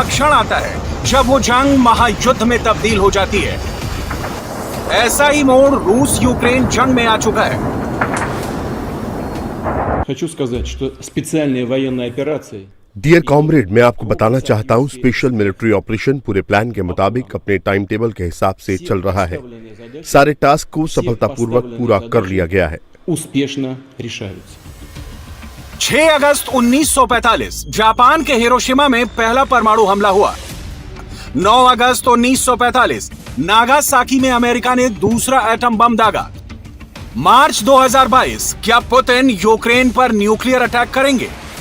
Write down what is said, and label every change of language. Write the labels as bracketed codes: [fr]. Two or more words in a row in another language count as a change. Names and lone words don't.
[hi] क्षण आता है जब वो जंग महायुद्ध में तब्दील हो जाती है। ऐसा ही मोड़ रूस यूक्रेन जंग में आ चुका है। [ru] Хочу сказать, что специальные военные операции [hi] डियर कॉमरेड, मैं आपको बताना चाहता हूँ, स्पेशल मिलिट्री ऑपरेशन पूरे प्लान के मुताबिक अपने टाइम टेबल के हिसाब से चल रहा है। सारे टास्क को सफलतापूर्वक पूरा कर लिया गया है। [ru] успешно решаются। [hi] 6 अगस्त 1945 जापान के हिरोशिमा में पहला परमाणु हमला हुआ। 9 अगस्त 1945 नागासाकी में अमेरिका ने दूसरा एटम बम दागा। मार्च 2022 क्या पुतिन यूक्रेन पर न्यूक्लियर अटैक करेंगे?